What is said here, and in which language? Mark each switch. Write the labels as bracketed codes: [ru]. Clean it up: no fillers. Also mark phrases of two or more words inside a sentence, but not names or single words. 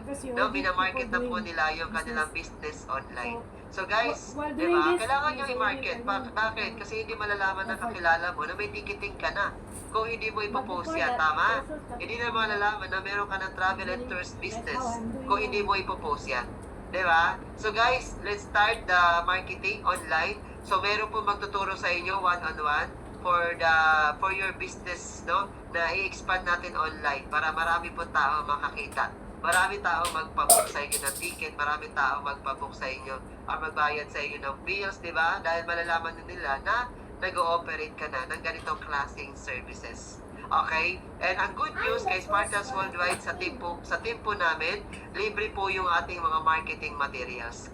[tl] No, minamarket na po nila yung kanilang business online. So, guys, di ba, kailangan nyo i-market. Bakit? Kasi hindi malalaman ng kakilala mo na may ticketing ka na. Kung hindi mo ipopost yan, tama? Hindi na malalaman na meron ka ng [en] travel and tourist business [tl] kung hindi mo ipopost yan. Diba? So guys, [en] let's start the marketing online. [tl] So meron po magtuturo sa inyo [en] one-on-one for your business, [tl] no? Na i-expand natin online para marami po tao makakita. Marami tao magpabook sa inyo ng ticket, marami tao magpabook sa inyo or magbayad sa inyo ng bills, diba? Dahil malalaman nila na nag-ooperate ka na ng ganitong klaseng services. Okay? And ang [en] good news [tl] kay Spartans Worldwide sa team po namin, libre po yung ating mga [en] marketing materials.